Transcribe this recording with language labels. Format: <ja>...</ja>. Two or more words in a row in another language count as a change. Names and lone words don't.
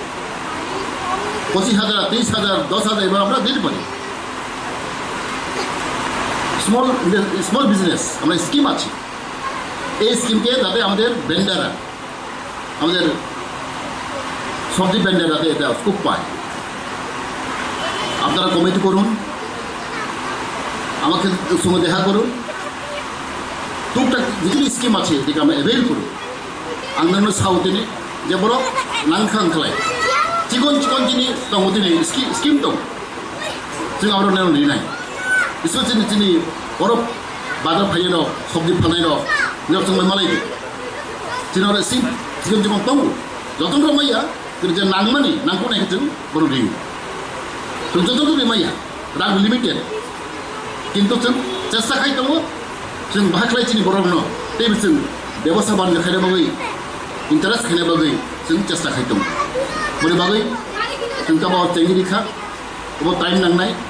<bn>25,000 30,000 10,000 এবার আমরা দিতে পারি</bn> <en>small business</en> <bn>আমরা স্কিম আছে এই স্কিমকে যাতে আমাদের ভেন্ডাররা আমাদের সবজি ভেন্ডাররা এটা স্কোপ পায় আপনারা কমিটি করুন আমাকে সঙ্গে দেখা করুন টুকটাক যেগুলি স্কিম আছে এটাকে আমরা অ্যাভেল করুন</bn> <brx>आंनो साउथनि जे बर' नांखां खालाय चिकन जिनि दङ दिनै स्किम दं जों आरो लिरनाय बिसोर दिनै बर' बाजार फायनाय दं सबजि फाननाय दं बेयाव जों मालायदो जोंनाव चिकन दं जतन माइया जों जे नांमानि नांगौ नायखौ जों बर' लिरो जों जतन माइया रां लिमिटेड किन्तु जों चेष्टा खाय दङ जों बाहाख्लाय दिनै बर' न बे जों बेबस्था बानायनो खायनो बागै इंटरेस्ट खायनो बागै जों चेष्टा खायदों बोरै बागै जों गावबा टेंगिरिखा अबाव टाइम नांनाय</brx>